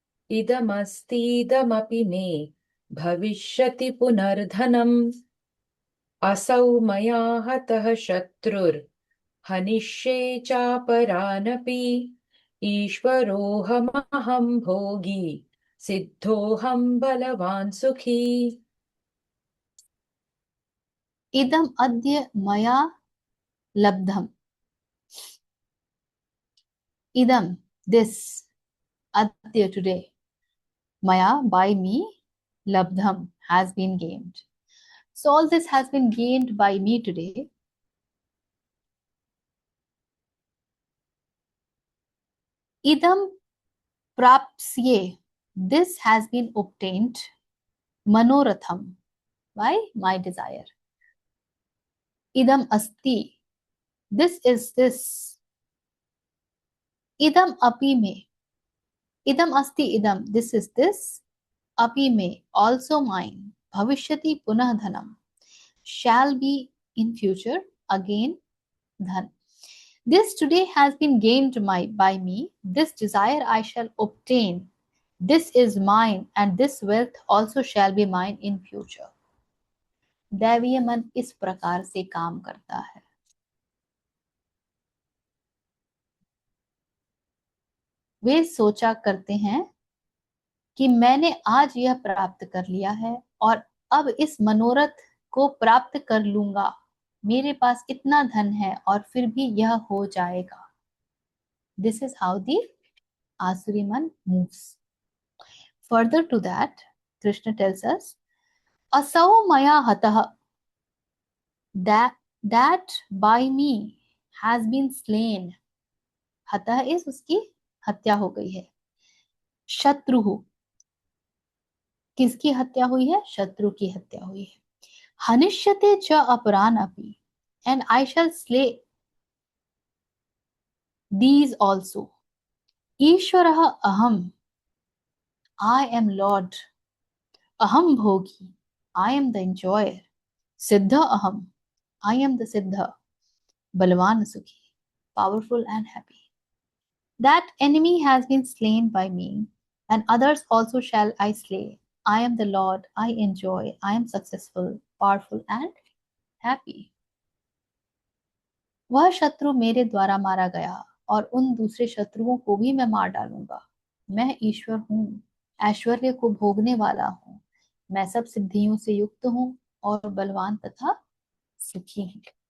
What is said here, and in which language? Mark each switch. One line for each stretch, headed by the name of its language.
Sanskrit: इदमस्तीदमपि मे भविष्यति पुनर्धनम् असौ मया हतः शत्रुर् हनिष्ये चापरानपि ईश्वरोऽहमहं भोगी सिद्धोऽहं बलवान् सुखी। इदम अद्य मया लब्धम, idam, this, adya, today, maya, by me, labdham,
English: has been gained. So all this has been gained by me today.
Sanskrit: Idam prapsye,
English: this has been obtained.
Sanskrit: Manoratham,
English: by my desire.
Sanskrit: Idam asti,
English: this is this.
Sanskrit: Idam api me, idam asti idam,
English: this is this.
Sanskrit: Api me,
English: also mine.
Sanskrit: Bhavishyati punah dhanam,
English: shall be in future again dhan. This today has been gained by me. This desire I shall obtain. This is mine, and this wealth also shall be mine in future.
Hindi: दैवीय मन इस प्रकार से काम करता है। वे सोचा करते हैं कि मैंने आज यह प्राप्त कर लिया है और अब इस मनोरथ को प्राप्त कर लूंगा। मेरे पास इतना धन है और फिर भी यह हो जाएगा।
English: This is how the Asuri man moves. Further to that, Krishna tells us,
Sanskrit: Asau maya hatah,
English: that by me has been slain.
Hindi: Hatah is उसकी हत्या हो गई है। शत्रु, किसकी हत्या हुई है? शत्रु की हत्या हुई है।
Sanskrit: हनिष्यते च अपरान अपि,
English: and I shall slay these also.
Sanskrit: ईश्वरः अहम,
English: I am Lord.
Sanskrit: Aham bhogi,
English: I am the enjoyer.
Sanskrit: Siddha aham,
English: I am the siddha.
Sanskrit: Balwan sukhi,
English: powerful and happy. That enemy has been slain by me, and others also shall I slay. I am the Lord, I enjoy, I am successful, powerful and happy.
Hindi: वह शत्रु मेरे द्वारा मारा गया और उन दूसरे शत्रुओं को भी मैं मार डालूंगा। मैं ईश्वर हूँ, ऐश्वर्य को भोगने वाला हूँ, मैं सब सिद्धियों से युक्त हूँ और बलवान तथा सुखी हूँ।